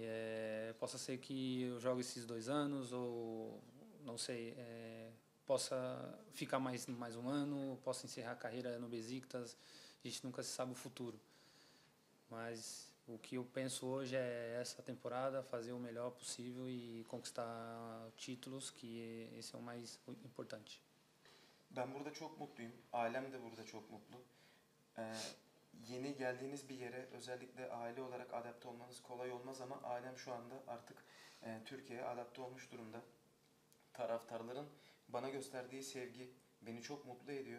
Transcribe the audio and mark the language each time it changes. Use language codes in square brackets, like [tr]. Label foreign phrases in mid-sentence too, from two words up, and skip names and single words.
[pt] Possa ser que eu jogue esses 2 anos ou, não sei, possa ficar mais um ano, possa encerrar a carreira no Besiktas. A gente nunca sabe o futuro. Mas o que eu penso hoje é essa temporada, fazer o melhor possível e conquistar títulos, que esse é o mais importante. [tr] Ben burada çok mutluyum. Ailem de burada çok mutlu. Yeni geldiğiniz bir yere özellikle aile olarak adapte olmanız kolay olmaz ama ailem şu anda artık Türkiye'ye adapte olmuş durumda. Taraftarların bana gösterdiği sevgi beni çok mutlu ediyor.